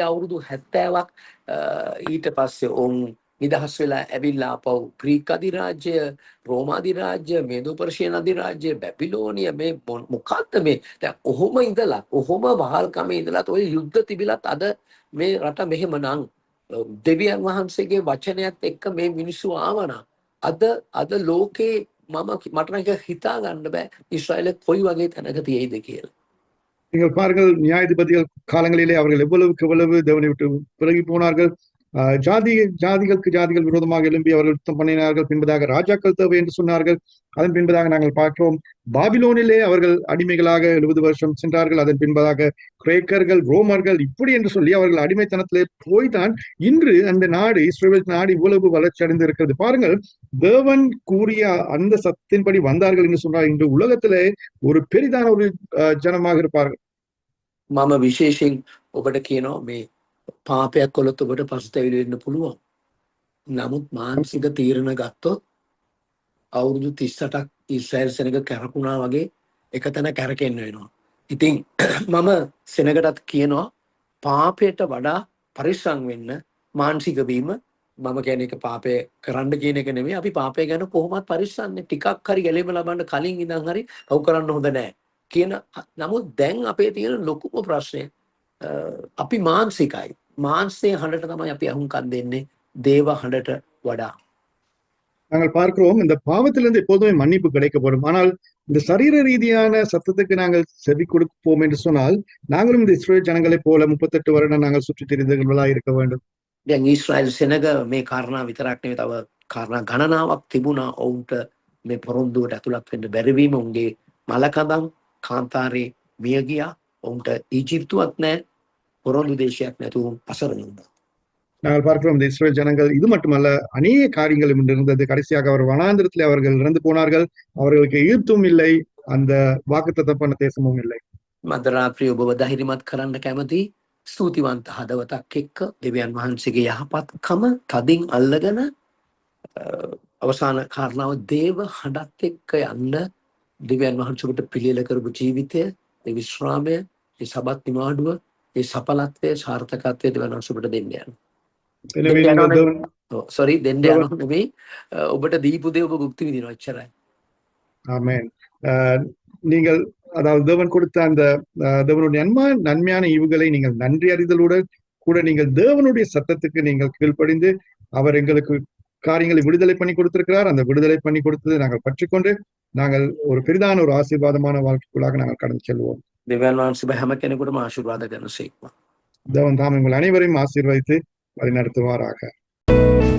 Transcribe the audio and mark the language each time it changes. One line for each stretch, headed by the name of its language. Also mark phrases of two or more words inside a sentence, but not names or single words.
Sinhala: අවුරුදු 70ක් ඊට පස්සේ ඔවුන් නිදහස් වෙලා ඇවිල්ලා ආපහු ග්‍රීක අධිරාජ්‍ය රෝම අධිරාජ්‍ය මේදෝ පර්ෂියන් අධිරාජ්‍ය බැබිලෝනිය මේ මොකක්ද මේ දැන් ඔහොම ඉඳලා ඔහොම වහල්කමේ ඉඳලා ඔය යුද්ධ තිබිලත් අද මේ රට මෙහෙම නම් දෙවියන් වහන්සේගේ වචනයත් එක්ක මේ මිනිස්සු ආවනම් අද ලෝකේ මට නම් හිතා ගන්න බෑ ඊශ්‍රායලෙ කොයි වගේ තැනක තියෙයිද කියලා.
Tamil: நீங்கள் பாருங்கள் நியாயாதிபதிகள் காலங்களிலே அவர்கள் எவ்வளவுக்கு எவ்வளவு தேவனை விட்டு விலகி போனார்கள். ஜாதிகளுக்கு ஜாதிகள் விரோதமாக எழும்பி அவர்கள் யுத்தம் பண்ணினார்கள். பின்பதாக ராஜாக்கள் தேவை என்று சொன்னார்கள். அதன் பின்பதாக நாங்கள் பார்க்கிறோம் பாபிலோனிலே அவர்கள் அடிமைகளாக 70 வருஷம் சென்றார்கள். அதன் பின்பதாக கிரேக்கர்கள் ரோமர்கள் இப்படி என்று சொல்லி அவர்கள் அடிமைத்தனத்திலே போய்தான் இன்று அந்த நாடு இஸ்ரேல் நாடு இவ்வளவு வளர்ச்சி அடைந்து இருக்கிறது. பாருங்கள் தேவன் கூறிய அந்த சத்தின்படி வந்தார்கள் என்று சொன்னால் இன்று உலகத்திலே ஒரு பெரிதான ஒரு ஜனமாக இருப்பார்கள்.
Sinhala: මම විශේෂයෙන් ඔබට කියනවා මේ පාපයක් කළොත් ඔබට පසුතැවිලි වෙන්න පුළුවන්. නමුත් මානසික තීරණ ගත්තොත් අවුරුදු 38ක් ඊශ්‍රායල් සෙනග කැරකුණා වගේ එකතැන කැරකෙන්න වෙනවා. ඉතින් මම සෙනගටත් කියනවා පාපයට වඩා පරිස්සම් වෙන්න මානසික වීම මම කියන්නේ ඒක පාපය කරන්න කියන එක නෙමෙයි අපි පාපය ගැන කොහොමවත් පරිස්සම්නේ ටිකක් හරි ගැලීම ලබන්න කලින් ඉඳන් හරි පව් කරන්න හොඳ නැහැ කියන නමුත් දැන් අපේ තියෙන ලොකුම ප්‍රශ්නය අපි මානසිකයි මානසික හඬට තමයි අපි අහුම්කම් දෙන්නේ දේව හඬට වඩා.
Tamil: நாங்கள் பார்க்கிறோம் இந்த பாவத்திலிருந்து எப்போதுமே மன்னிப்பு கிடைக்கப்படும். ஆனால் இந்த சரீர ரீதியான சத்தத்துக்கு நாங்கள் செவி கொடுப்போம் என்று சொன்னால் நாங்களும் இந்த இஸ்ரேல் ஜனங்களைப் போல 38 வருடம் நாங்கள் சுற்றித் திரிந்தவர்களாக இருக்க வேண்டும்.
Sinhala: දැන් ඊශ්‍රායල් සෙනග මේ කාරණා විතරක් නෙවෙයි තව කාරණා ගණනාවක් තිබුණා ඔවුන්ට මේ පොරොන්දුවට ඇතුළත් වෙන්න බැරි වීම උන්ගේ මලකඳන් කාන්තාරේ මිය ගියා ඔවුන්ට ඊජිප්තුවත් නැහැ පොරොන්දු දේශයක් නැතුව අසරණ වුණා.
Tamil: நாங்கள் பார்க்கிறோம் இந்த இஸ்ரேல் ஜனங்கள் இது மட்டுமல்ல அநேக காரியங்கள் இருந்தது. கடைசியாக அவர் வனாந்திரத்திலே அவர்கள் இறந்து போனார்கள். அவர்களுக்கு ஈர்த்தும் இல்லை அந்த வாக்குத்தத்தம் பண்ண தேசமும் இல்லை.
Sinhala: මදරාත්‍රී ඔබව ධෛර්යමත් කරන්න කැමති ස්තුතිවන්ත හදවතක් එක්ක දෙවියන් වහන්සේගේ යහපත්කම තදින් අල්ලගෙන අවසාන කාරණාව දේව හඬත් එක්ක යන්න දෙවියන් වහන්සේට පිළියෙල කරපු ජීවිතය ඒ විශ්‍රාමය ඒ සබත් නිවාඩුව ඒ සඵලත්වය සාර්ථකත්වය දෙවියන් වහන්සේට දෙන්න යනවා. දෙන්න යනවා නෙමෙයි ඔබට දීපු දේ ඔබ භුක්ති විඳිනවා එච්චරයි.
Tamil: ஆமென். நீங்கள் அதாவது தேவன் கொடுத்த அந்த தேவனுடைய நன்மையான ஈவுகளை நீங்கள் நன்றி அறிதலுடன் கூட நீங்கள் தேவனுடைய சத்தத்துக்கு நீங்கள் கீழ்ப்படிந்து அவர் எங்களுக்கு காரியங்களை விடுதலை பண்ணி கொடுத்திருக்கிறார். அந்த விடுதலை பண்ணி கொடுத்ததை நாங்கள் பற்றிக்கொண்டு நாங்கள் ஒரு பெரிதான ஒரு ஆசீர்வாதமான வாழ்க்கைக்குள்ளாக நாங்கள் கடந்து செல்வோம்.
Sinhala: දෙවියන් වහන්සේ හැම කෙනෙකුටම ආශිර්වාද කරන සේක්වා.
Tamil: தேவன் தாம் உங்கள் அனைவரையும் ஆசீர்வதித்து வழிநடத்துவாராக.